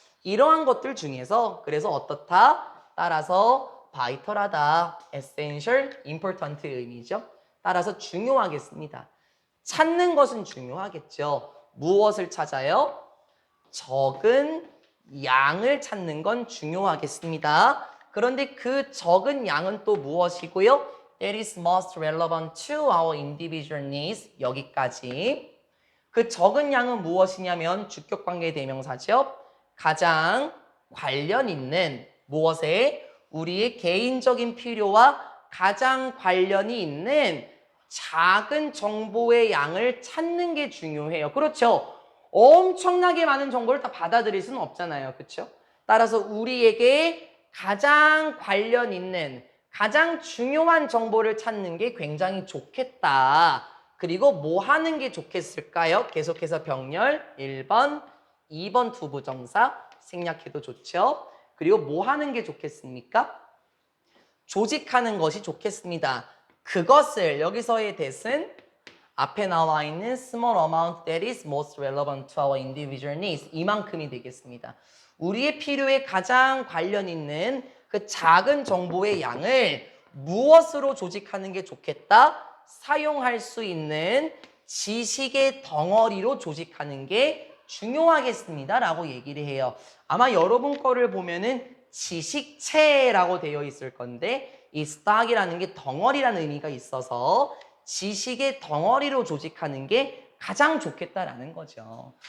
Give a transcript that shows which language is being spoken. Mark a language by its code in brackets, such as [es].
[ko] 이러한 것들 중에서 그래서 어떻다? 따라서 바이털하다, essential, important의 의미죠. 따라서 중요하겠습니다. 찾는 것은 중요하겠죠. 무엇을 찾아요? 적은 양을 찾는 건 중요하겠습니다. 그런데 그 적은 양은 또 무엇이고요? [en] That is most relevant to our individual needs. [ko] 여기까지. 그 적은 양은 무엇이냐면 주격관계 대명사죠. 가장 관련 있는 무엇에? 우리의 개인적인 필요와 가장 관련이 있는 작은 정보의 양을 찾는 게 중요해요. 그렇죠? 엄청나게 많은 정보를 다 받아들일 수는 없잖아요. 그렇죠? 따라서 우리에게 가장 관련 있는 가장 중요한 정보를 찾는 게 굉장히 좋겠다. 그리고 뭐 하는 게 좋겠을까요? 계속해서 병렬 1번, 2번 투부정사 생략해도 좋죠. 그리고 뭐 하는 게 좋겠습니까? 조직하는 것이 좋겠습니다. 그것을 여기서의 that은 앞에 나와 있는 [en] small amount that is most relevant to our individual needs [ko] 이만큼이 되겠습니다. 우리의 필요에 가장 관련 있는 그 작은 정보의 양을 무엇으로 조직하는 게 좋겠다? 사용할 수 있는 지식의 덩어리로 조직하는 게 중요하겠습니다 라고 얘기를 해요. 아마 여러분 거를 보면은 지식체라고 되어 있을 건데 이 stock이라는 게 덩어리라는 의미가 있어서 지식의 덩어리로 조직하는 게 가장 좋겠다라는 거죠.